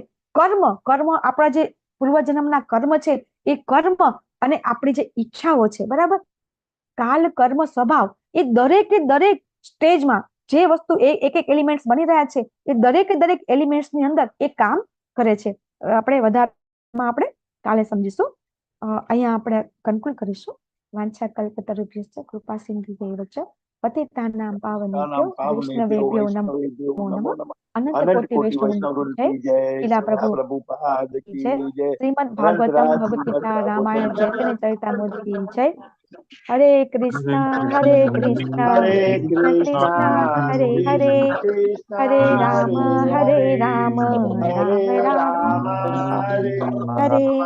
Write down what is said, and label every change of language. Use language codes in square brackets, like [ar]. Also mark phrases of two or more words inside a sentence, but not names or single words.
[gu] કર્મ આપણા જે પૂર્વજન્મના કર્મ છે એ કર્મ અને આપણી જે ઈચ્છાઓ છે, બરાબર. કાલ, કર્મ, સ્વભાવ એ દરેક સ્ટેજમાં જે વસ્તુ એક એલિમેન્ટ્સ બની રહ્યા છે એ દરેક એલિમેન્ટ્સની અંદર એ કામ કરે છે. આપણે વધારેમાં આપણે કાલે સમજીશું. અહીંયા આપણે કન્ક્લુડ કરીશું. [sa] वांछा कल्पतरुभ्यश्च कृपा सिंधुभ्यैव च पतितानां पावनेभ्यो वैष्णवेभ्यो नमो नमः. [hi] अनंत कोटि वैष्णव जय. शीला प्रभुपाद की जय. श्रीमद भागवतम भगवद गीता रामायण चैतन्य चरितामृत की जय. [sa] हरे कृष्ण हरे कृष्ण कृष्ण कृष्ण हरे हरे, हरे राम राम राम हरे.